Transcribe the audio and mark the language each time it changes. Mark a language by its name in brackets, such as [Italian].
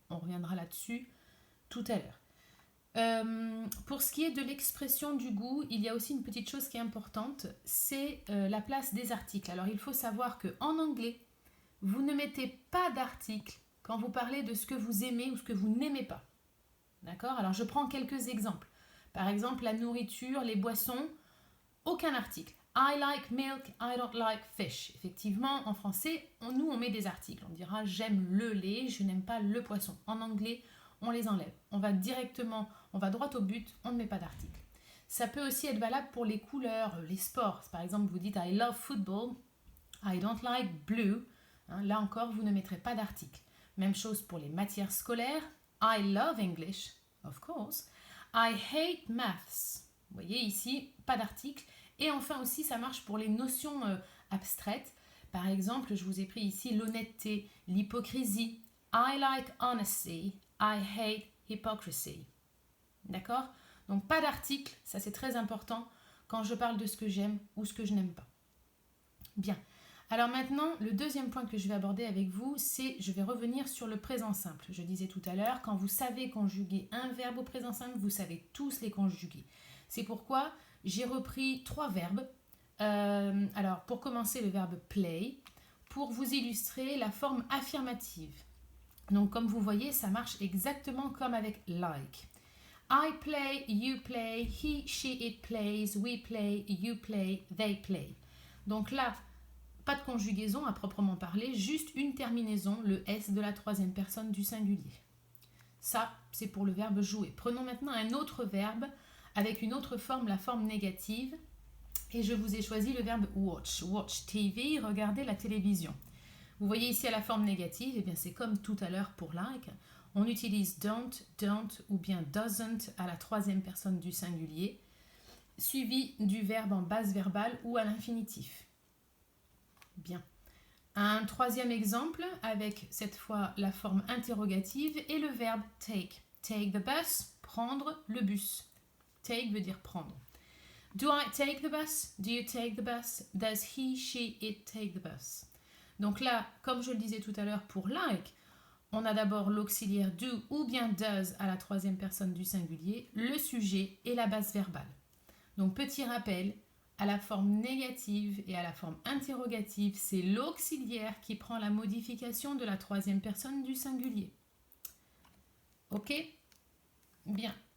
[French] On reviendra là-dessus tout à l'heure. Pour ce qui est de l'expression du goût, il y a aussi une petite chose qui est importante, c'est la place des articles. Alors il faut savoir qu'en anglais, vous ne mettez pas d'article quand vous parlez de ce que vous aimez ou ce que vous n'aimez pas. D'accord ? Alors je prends quelques exemples. Par exemple, la nourriture, les boissons, aucun article. [English] I like milk, I don't like fish. [French] Effectivement, en français, nous on met des articles. On dira j'aime le lait, je n'aime pas le poisson. En anglais, on les enlève. On va directement, on va droit au but, on ne met pas d'article. Ça peut aussi être valable pour les couleurs, les sports. Par exemple, vous dites [English] I love football, I don't like blue. [French] Hein, là encore, vous ne mettrez pas d'article. Même chose pour les matières scolaires. [English] I love English, of course. I hate maths. [French] Vous voyez ici, pas d'article. Et enfin aussi, ça marche pour les notions abstraites. Par exemple, je vous ai pris ici l'honnêteté, l'hypocrisie. [English] I like honesty. I hate hypocrisy. [French] D'accord ? Donc pas d'article, ça c'est très important quand je parle de ce que j'aime ou ce que je n'aime pas. Bien. Alors maintenant, le deuxième point que je vais aborder avec vous, c'est je vais revenir sur le présent simple. Je disais tout à l'heure, quand vous savez conjuguer un verbe au présent simple, vous savez tous les conjuguer. C'est pourquoi j'ai repris 3 verbes. Alors pour commencer, le verbe play, pour vous illustrer la forme affirmative. Donc comme vous voyez, ça marche exactement comme avec like. [English] I play, you play, he, she, it plays, we play, you play, they play. [French] Donc là, pas de conjugaison à proprement parler, juste une terminaison, le S de la 3e personne du singulier. Ça, c'est pour le verbe jouer. Prenons maintenant un autre verbe avec une autre forme, la forme négative. Et je vous ai choisi le verbe watch. [English] Watch TV, [French] regarder la télévision. Vous voyez ici à la forme négative, eh bien c'est comme tout à l'heure pour like. On utilise don't ou bien doesn't à la 3e personne du singulier, suivi du verbe en base verbale ou à l'infinitif. Bien. Un troisième exemple avec cette fois la forme interrogative et le verbe take. [English] Take the bus, [French] prendre le bus. Take veut dire prendre. [English] Do I take the bus? Do you take the bus? Does he, she, it take the bus? [French] Donc là, comme je le disais tout à l'heure pour like, on a d'abord l'auxiliaire do ou bien does à la troisième personne du singulier, le sujet et la base verbale. Donc petit rappel, à la forme négative et à la forme interrogative, c'est l'auxiliaire qui prend la modification de la troisième personne du singulier. Ok? Bien.